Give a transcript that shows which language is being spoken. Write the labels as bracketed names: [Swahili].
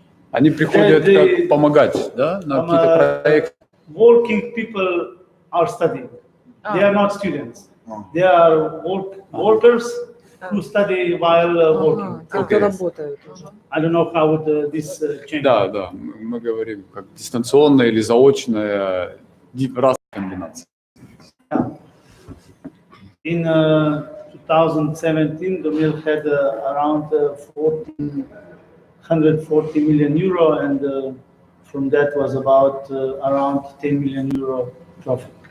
[Russian] Они приходят как помогать, да, на какие-то проекты. [English] Working people are studying. They are not students. They are workers who study while working. I don't know how would this change. [Russian] Да, мы говорим как дистанционная или заочная, разные комбинации. [English] In 2017, Domel had around 140 million euro, and from that was about around 10 million euro profit.